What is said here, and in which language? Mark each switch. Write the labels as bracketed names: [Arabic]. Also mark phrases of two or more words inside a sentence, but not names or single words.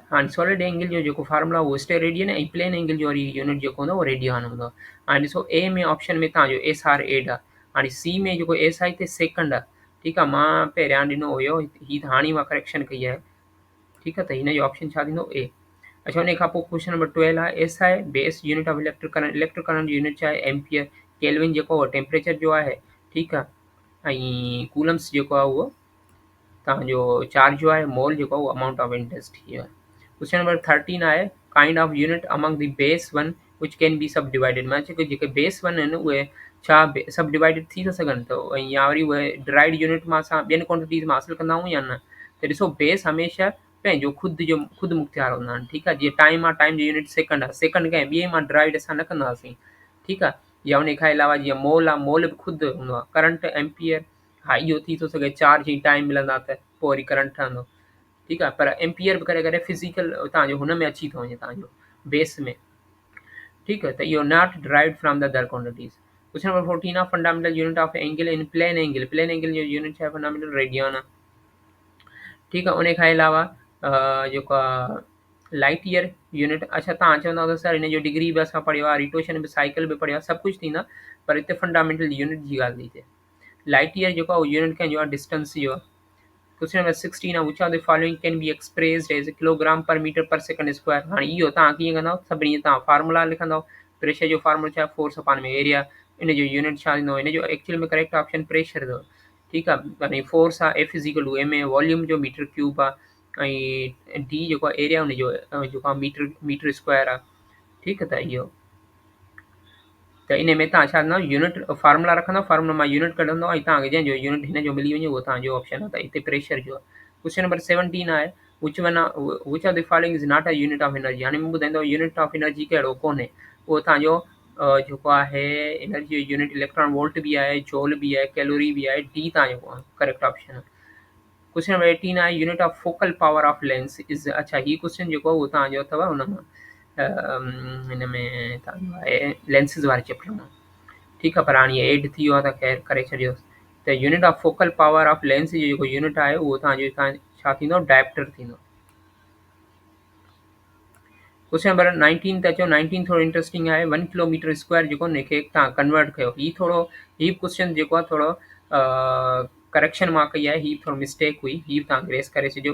[Sindhi] हाणे [English] solid angle [Sindhi] जो जेको फार्मूला उहो स्टेल रेडियन ऐं [English] plane angle [Sindhi] जो वरी यूनिट जेको हूंदो उहो रेडियन हूंदो आहे। हाणे ॾिसो ए में ऑप्शन में तव्हांजो एस आर एड आहे, हाणे सी में जेको एस आहे हिते सेकंड आहे, ठीकु आहे। मां पहिरियां ॾिनो हुयो, हीअ हाणे मां करेक्शन कई आहे, ठीकु आहे। त हिन जो ऑप्शन छा थींदो, ए। अच्छा उन खां पोइ [English] question number 12 [Sindhi] आहे एस आहे [English] base unit of electric current. electric current [Sindhi] जो यूनिट छा आहे, एम्पियर। केल्विन जेको आहे टेम्परेचर जो आहे, ठीकु आहे। ऐं कूलम्स जेको आहे उहो तव्हांजो चार्ज जो आहे, मोल जेको आहे उहो [English] amount of intensity [Sindhi] आहे। [English] question number 13 आहे kind of unit among the base one which can be sub divided. [Sindhi] मतलब जेके [English] base one [Sindhi] आहिनि उहे छा [English] sub divided [Sindhi] थी था सघनि, त ऐं या वरी उहे [English] derived unit [Sindhi] मां असां ॿियनि क्वांटिटीज़ मां हासिलु कंदा आहियूं या न। त ॾिसो बेस हमेशह पंहिंजो ख़ुदि मुख़्तियार हूंदा आहिनि, ठीकु आहे। जीअं टाइम आहे, टाइम जो यूनिट सेकंड आहे, सेकंड कंहिं ॿिए मां डिराइड असां न कंदासीं, ठीकु आहे। या उन खां अलावा जीअं मोल आहे, मोल बि ख़ुदि हूंदो आहे। करंट एम्पियर, हा इहो थी थो सघे चार्ज ऐं टाइम मिलंदा त पोइ वरी करंट ठहंदो, ठीकु आहे। पर एम्पियर बि करे करे फिज़िकल तव्हांजो हुन में अची थो वञे तव्हांजो बेस में, ठीकु आहे। त इहो [English] not derived from the other quantities. question number 14 आहे fundamental unit of angle in plane angle. plane angle [Sindhi] जो यूनिट छा आहे, [English] fundamental radian [Sindhi] आहे, ठीकु आहे। उन खां अलावा जेको आहे [English] light year unit. [Sindhi] अच्छा तव्हां चवंदा त सर हिन जो डिग्री बि असां पढ़ियो आहे, रिटोशन बि, साइकिल बि पढ़ियो आहे, सभु कुझु थींदा, पर हिते [English] fundamental unit [Sindhi] जी ॻाल्हि थी थिए। [English] light year [Sindhi] जेको आहे उहो यूनिट कंहिंजो आहे, डिस्टेंस जो आहे। [English] question number 16 आहे which of the following can be expressed as kilogram per metre per second square. [Sindhi] हाणे इहो तव्हां कीअं कंदव, सभिनी तव्हां फार्मूला लिखंदव। प्रेशर जो फार्मूला छा आहे, [English] force upon [Sindhi] में एरिया। इन जो यूनिट छा थींदो, इन जो एक्चुअल में [English] correct option [Sindhi] प्रेशर अथव, ठीकु आहे। यानी फोर्स आहे [English] F is equal to m a, [Sindhi] वॉल्यूम जो [English] metre cube [Sindhi] आहे, ऐं डी जेको आहे एरिया हुनजो जेको आहे [English] metre square [Sindhi] आहे, ठीकु आहे। त इहो त इन में तव्हां छा कंदव, [English] unit formula [Sindhi] रखंदव, फार्मूला मां यूनिट कढंदव ऐं तव्हांखे जंहिंजो यूनिट हिन जो मिली वञे उहो तव्हांजो ऑप्शन आहे। त हिते प्रेशर जो आहे। [English] question number 17 आहे which of the following is not a unit of energy. [Sindhi] हाणे मूं ॿुधाईंदो [English] unit of energy [Sindhi] कहिड़ो कोन्हे, उहो तव्हांजो जेको आहे एनर्जी जो यूनिट [English] electron volt [Sindhi] बि आहे, जूल बि आहे, कैलोरी बि आहे, डी तव्हांजो [English] correct option [Sindhi] आहे। [English] question number 18 आहे unit of focal power of lens is. [Sindhi] अच्छा ही क्वेश्चन जेको आहे उहो तव्हांजो अथव हुन मां हिन में तव्हांजो आहे लेंसिस वारे चैप्टर मां, ठीकु आहे। पर हाणे एड थी वियो आहे त ख़ैर करे छॾियोसि। त [English] unit of focal power of lens [Sindhi] जो जेको यूनिट आहे उहो तव्हां छा थींदो, डायप्टर थींदो। [English] question number 19 [Sindhi] ते अचो। 19 थोरो इंट्रस्टिंग आहे 1 [English] kilometre square [Sindhi] जेको हिनखे तव्हां कन्वर्ट कयो। हीअ क्वेश्चन जेको आहे थोरो करेक्शन मां कई आहे, हीअ थोरो मिस्टेक हुई, हीअ तव्हां ग्रेस करे छॾियो।